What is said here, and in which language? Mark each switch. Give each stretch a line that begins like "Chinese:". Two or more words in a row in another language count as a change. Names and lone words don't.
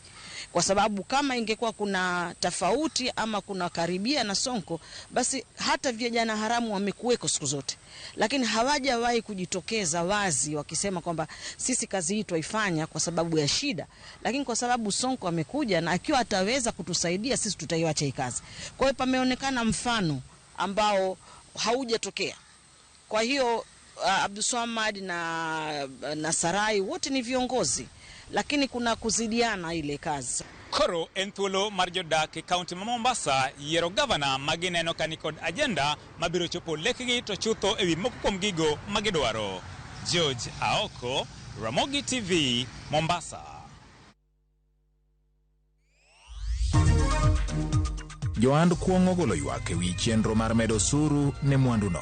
Swahili: Kwa sababu kama ingekuwa kuna tofauti ama kuna karibia na Sonko, basi hata vijana haramu wamekuweko siku zote, lakini hawajawahi kujitokeza wazi wakisema kwamba sisi kazi hii tuifanya kwa sababu ya shida, lakini kwa sababu Sonko amekuja na akiwa ataweza kutusaidia sisi tutaiacha hii kazi. Kwa hiyo pameonekana mfano ambao haujatokea. Kwa hiyo Abdul Samad na Sarai wote ni viongozi, lakini kuna kuzidiana ile kazi.
Luo (Kenya and Tanzania): Koro en thuolo mar jodak e kaunti ma Mombasa yiero gavana magineno kani kod agenda mabiro chopo lekgi to chutho ewi moko kuom gigo magidwaro. George Aoko, Ramogi TV, Mombasa. Joand kuong'o golo ywak ewi chenro mar medo suru ne mwanduno.